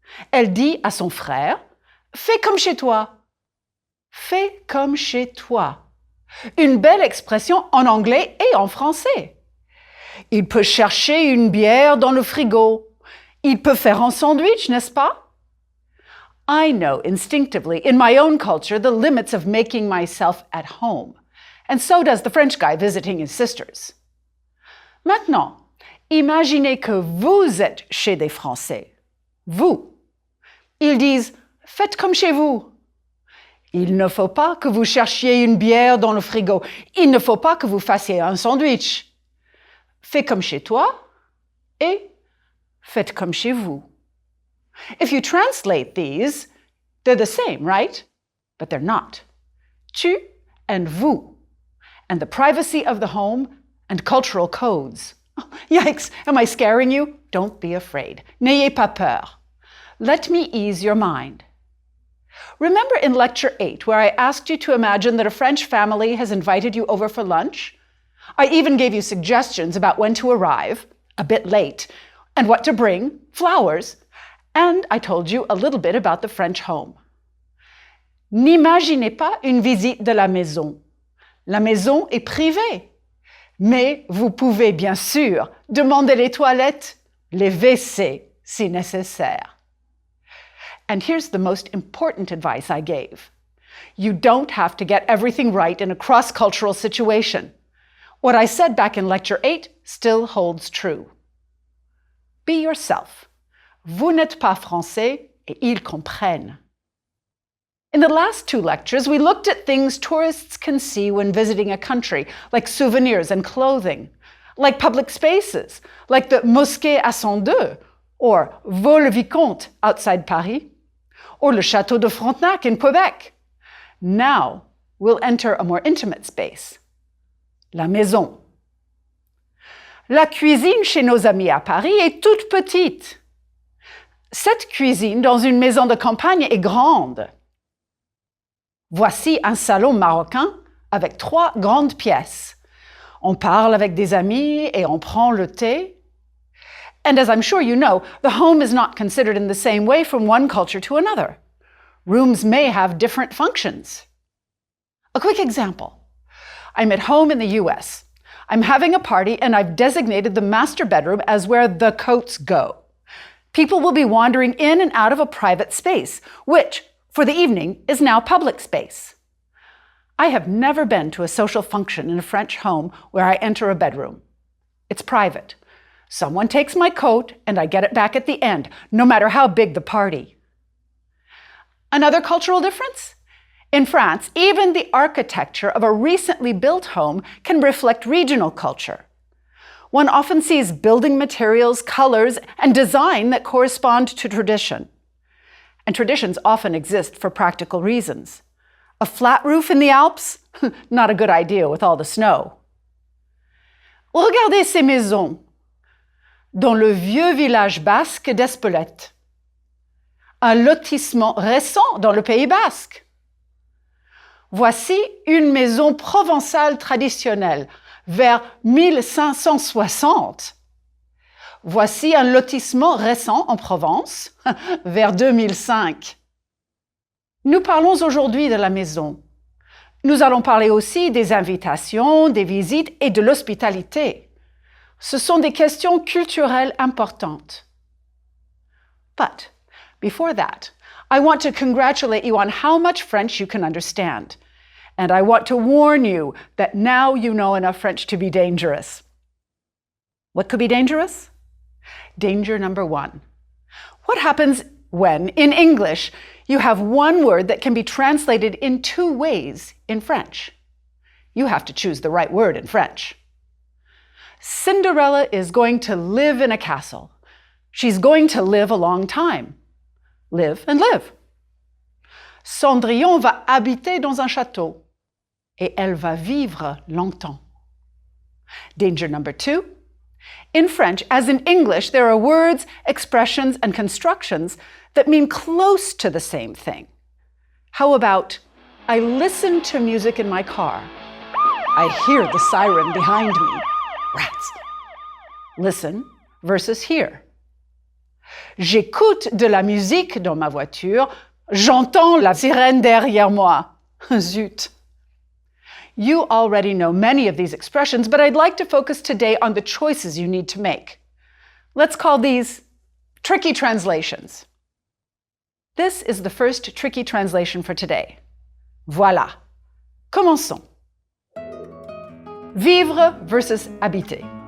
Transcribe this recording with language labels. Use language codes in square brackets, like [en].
[fr] Elle dit à son frère, « Fais comme chez toi. » Fais comme chez toi. Une belle expression en anglais et en français. Il peut chercher une bière dans le frigo. Il peut faire un sandwich, n'est-ce pas? [en] I know instinctively in my own culture the limits of making myself at home. And so does the French guy visiting his sisters. [fr] Maintenant, imaginez que vous êtes chez des Français. Vous. Ils disent « Faites comme chez vous ». Il ne faut pas que vous cherchiez une bière dans le frigo. Il ne faut pas que vous fassiez un sandwich. Fais comme chez toi et faites comme chez vous. [en] If you translate these, they're the same, right? But they're not. Tu and vous, and the privacy of the home and cultural codes. Oh, yikes, am I scaring you? Don't be afraid. [fr] N'ayez pas peur. [en] Let me ease your mind. Remember in Lecture 8 where I asked you to imagine that a French family has invited you over for lunch? I even gave you suggestions about when to arrive, a bit late, and what to bring, flowers, and I told you a little bit about the French home. [fr] N'imaginez pas une visite de la maison. La maison est privée. Mais vous pouvez bien sûr demander les toilettes, les WC si nécessaire. [en] And here's the most important advice I gave. You don't have to get everything right in a cross-cultural situation. What I said back in Lecture 8 still holds true. Be yourself. [fr] Vous n'êtes pas français et ils comprennent. [en] In the last two lectures, we looked at things tourists can see when visiting a country, like souvenirs and clothing, like public spaces, like the Mosquée à 102, or Vaux-le-Vicomte outside Paris, or le Château de Frontenac in Quebec. Now, we'll enter a more intimate space. [fr] La maison. La cuisine chez nos amis à Paris est toute petite. Cette cuisine dans une maison de campagne est grande. Voici un salon marocain avec 3 grandes pièces. On parle avec des amis et on prend le thé. [en] And as I'm sure you know, the home is not considered in the same way from one culture to another. Rooms may have different functions. A quick example. I'm at home in the US. I'm having a party and I've designated the master bedroom as where the coats go. People will be wandering in and out of a private space, which, for the evening, is now public space. I have never been to a social function in a French home where I enter a bedroom. It's private. Someone takes my coat and I get it back at the end, no matter how big the party. Another cultural difference? In France, even the architecture of a recently built home can reflect regional culture. One often sees building materials, colors, and design that correspond to tradition. And traditions often exist for practical reasons. A flat roof in the Alps? Not a good idea with all the snow. [fr] Regardez ces maisons dans le vieux village basque d'Espelette. Un lotissement récent dans le Pays basque. Voici une maison provençale traditionnelle vers 1560. Voici un lotissement récent en Provence vers 2005. Nous parlons aujourd'hui de la maison. Nous allons parler aussi des invitations, des visites et de l'hospitalité. Ce sont des questions culturelles importantes. [en] But before that, I want to congratulate you on how much French you can understand. And I want to warn you that now you know enough French to be dangerous. What could be dangerous? Danger number 1. What happens when, in English, you have one word that can be translated in 2 ways in French? You have to choose the right word in French. Cinderella is going to live in a castle. She's going to live a long time. Live and live. [fr] Cendrillon va habiter dans un château. Et elle va vivre longtemps. [en] Danger number 2. In French, as in English, there are words, expressions, and constructions that mean close to the same thing. How about, I listen to music in my car. I hear the siren behind me. Rats. Listen versus hear. [fr] J'écoute de la musique dans ma voiture. J'entends la sirène derrière moi. Zut. [en] You already know many of these expressions, but I'd like to focus today on the choices you need to make. Let's call these tricky translations. This is the first tricky translation for today. [fr] Voilà. Commençons. Vivre versus habiter.